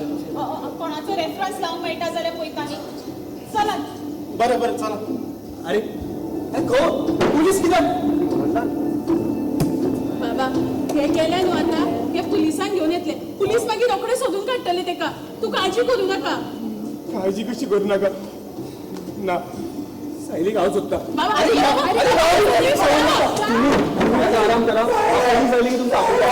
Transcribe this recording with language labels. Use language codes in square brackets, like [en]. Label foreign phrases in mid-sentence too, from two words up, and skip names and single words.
[kok] कोणाचो रेफरन्स लावून मेळटा जाल्यार पळयता न्ही चलात बरें बरें चला अरे खो पुलीस कित्याक बाबा हे गेले न्हू आता हे पुलिसांक घेवन येतले पुलीस मागीर रोखडे सोदून काडटले तेका तू काळजी करू नका काळजी कशी करू नका ना सायलीक हांव सोदता बाबा आराम करा सायलीक तुमकां